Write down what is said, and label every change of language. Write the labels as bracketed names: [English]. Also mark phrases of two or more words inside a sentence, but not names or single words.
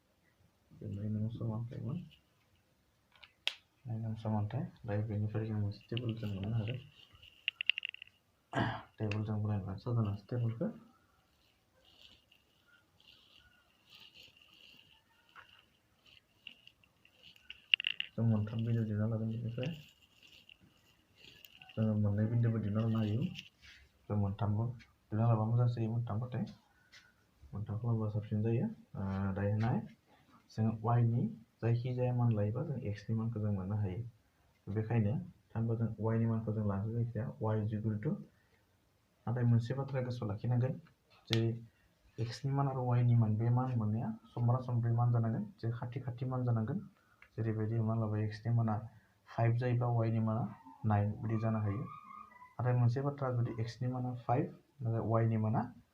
[Bodo] दायो बेनिफ्राय जों मोनसे टेबोल जों मोननो हागोन टेबोल जों बनायनानै साजायनानै टेबोलखौ जों मोनथाम बिन्दो दिहुनना लागोन बेनिफ्राय जोङो मोननै बिन्दोबो दिहुनना लानो हायो जों मोनथामबो दिहुनना लाबा मोजां जायो मोनथाम खालामबा साबसिन जायो दायो नाय जों y नि जायखिजाया मान लायोबा जों x नि मानखौ जों मोननो हायो बेखायनो थामहिनबा जों y नि मानखौ जों लानो जायखिजाया [English] y is equal to [Bodo] नाथाय मोनसे बाथ्रा गोसोआव लाखिनांगोन जे x नि मान आरो y नि मान बे मान मोननाया समब्रा-समब्रि मान जानांगोन जे खाथि मान जानांगोन जेरैबायदि मान लाबाय x नि माना 5 जायोब्ला y नि माना 9 बिदि जानो हायो नाथाय मोनसे बाथ्रा जुदि x नि माना 5 नाथाय y नि माना